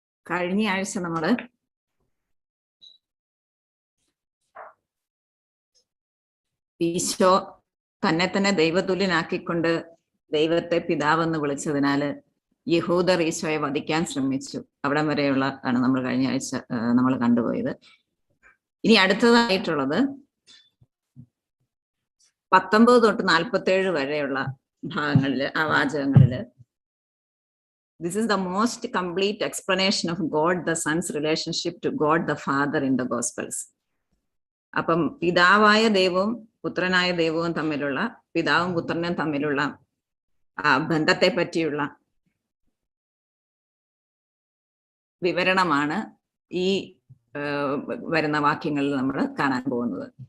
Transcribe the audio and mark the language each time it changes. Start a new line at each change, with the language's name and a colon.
Malayalam: കഴിഞ്ഞ ആഴ്ച നമ്മള് ഈശോ തന്നെ തന്നെ ദൈവതുല്യനാക്കിക്കൊണ്ട് ദൈവത്തെ പിതാവെന്ന് വിളിച്ചതിനാല് യഹൂദർ ഈശോയെ വധിക്കാൻ ശ്രമിച്ചു. അവിടം വരെയുള്ള ആണ് നമ്മൾ കഴിഞ്ഞ ആഴ്ച നമ്മൾ കണ്ടുപോയത്. ഇനി അടുത്തതായിട്ടുള്ളത് 19 തൊട്ട് 47 വരെയുള്ള ഭാഗങ്ങളില്, ആ വാചകങ്ങളില്
English: this is the most complete explanation of God the Son's relationship to God the Father in the Gospels.
Malayalam: അപ്പം പിതാവായ ദൈവവും പുത്രനായ ദൈവവും തമ്മിലുള്ള, പിതാവും പുത്രനും തമ്മിലുള്ള ആ ബന്ധത്തെ പറ്റിയുള്ള വിവരണമാണ് ഈ വരുന്ന വാക്യങ്ങളിൽ നമ്മൾ കാണാൻ പോകുന്നത്.